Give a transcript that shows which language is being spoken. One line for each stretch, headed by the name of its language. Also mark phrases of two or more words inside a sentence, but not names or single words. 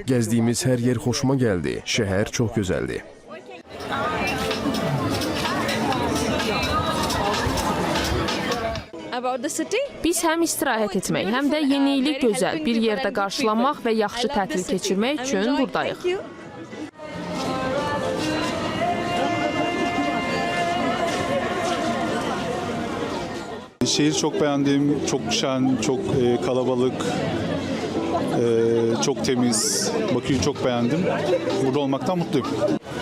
Azerbaijani: Gəzdiyimiz hər yer xoşuma gəldi. Şəhər çox gözəldir. Biz həm istirahət etmək, həm də yenilik gözəl bir yerdə qarşılanmaq və yaxşı tətil keçirmək üçün buradayıq.
Turkish: Şehir çok beğendim, çok şen, çok kalabalık, çok temiz. Bakü'yü çok beğendim. Burada olmaktan mutluyum.